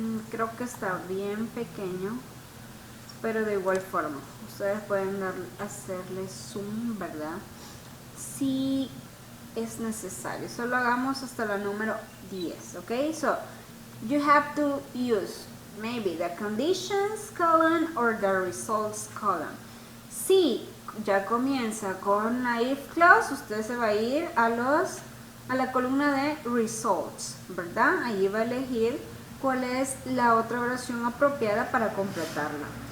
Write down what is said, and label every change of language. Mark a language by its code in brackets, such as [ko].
[es] Creo que está bien pequeño, pero de igual forma ustedes pueden hacerle zoom, ¿verdad? Si es necesario. Solo hagamos hasta la número 10, ¿ok? [en] So you have to use maybe the conditions column or the results column. [es] Si ya comienza con la if clause, usted se va a ir a la columna de results, ¿verdad? Allí va a elegir cuál es la otra oración apropiada para completarla.